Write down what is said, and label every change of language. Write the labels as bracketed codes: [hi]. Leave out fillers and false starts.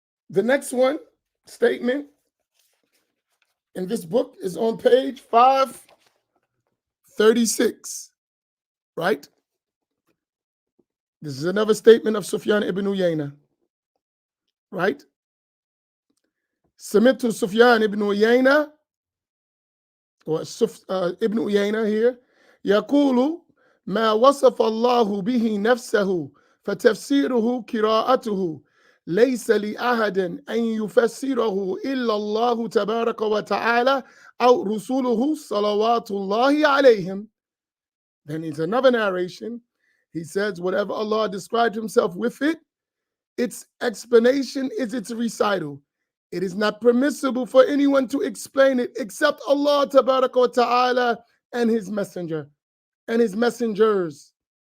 [en] The next one, statement in this book is on page 536, right? This is another statement of Sufyan ibn Uyaynah, right? [ar] Sami'tu Sufyan ibn Uyaynah, [en] or ibn Uyaynah here, [ar] يقول ما وصف الله به نفسه فتفسيره قراءته ليس لأحد أن يفسره إلا الله تبارك وتعالى أو رسوله صلوات الله عليهم. [en] Then it's another narration. He says, whatever Allah described himself with it, its explanation is its recital. It is not permissible for anyone to explain it except Allah tabaraka wa ta'ala and his messenger and his messengers.